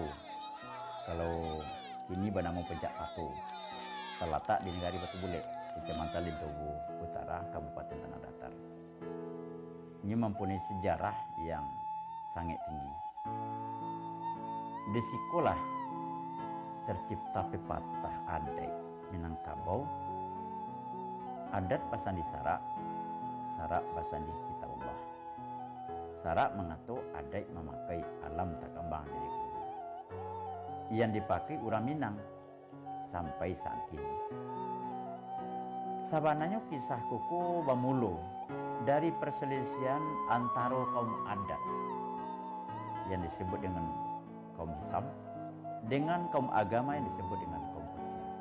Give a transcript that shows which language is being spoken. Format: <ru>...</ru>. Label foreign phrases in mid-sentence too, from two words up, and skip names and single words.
<id>Kalau kini bernama Puncak Patu, terletak di Negari Batu Bule, Kecamatan Lintowo Utara, Kabupaten Tanah Datar. Ini mempunyai sejarah yang sangat tinggi. Di sekolah tercipta pepatah adat Minangkabau,</id> <min>adat pasandi sarak, sarak pasandi kitabullah.</min> <id>Sarak mengatur adat memakai</id> <min>alam takambang</min> <id>dari guru. Yang dipakai orang Minang sampai saat ini. Sabananya kisah kuku bamulu dari perselisihan antara kaum adat yang disebut dengan kaum hitam dengan kaum agama yang disebut dengan kaum putih.</id>